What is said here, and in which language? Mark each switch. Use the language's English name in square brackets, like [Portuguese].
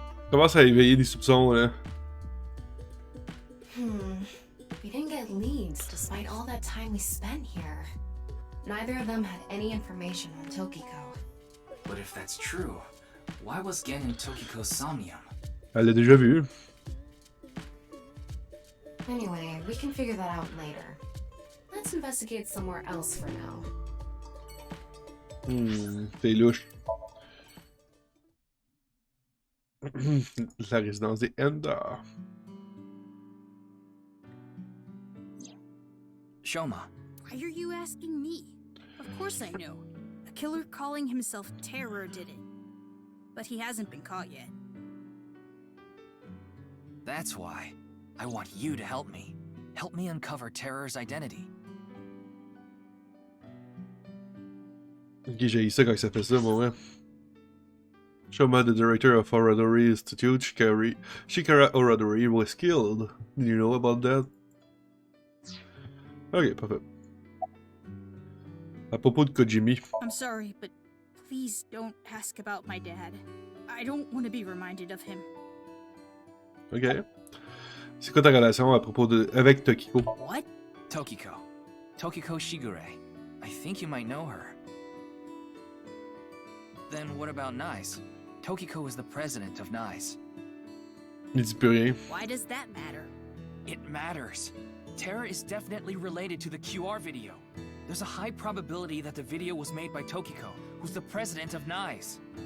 [French] Commence à éveiller des soupçons, là. [English] We didn't get leads despite all that time we spent here. Neither of them had any information on Tokiko. But if that's true, why was Gen in Tokiko's Somnium? [French] Elle l'a déjà vu. [English] Anyway, we can figure that out later. Let's investigate somewhere else for now. [French] C'est louche. La résidence des Enda. Shoma. [English] Why are you asking me? Of course I know. A killer calling himself Terror did it. But he hasn't been caught yet. That's why. I want you to help me. Help me uncover Terror's identity. [French] Ok, j'ai ça quand ça fait ça, moi. [English] Shoma, the director of Oradori Institute, Shikara Oradori, was killed. Do you know about that? [French] Ok, parfait. À propos de Kojimi. [English] I'm sorry, but please don't ask about my dad. I don't want to be reminded of him. [French] Ok. C'est quoi ta relation à propos de... avec Tokiko? [English] What? Tokiko. Tokiko Shigure. I think you might know her. Then what about NICE? Tokiko is the president of NICE. [French] Il dit plus rien. [English] Why does that matter? It matters. Terra is definitely related to the QR video. There's a high probability that the video was made by Tokiko, who's the president of NICE.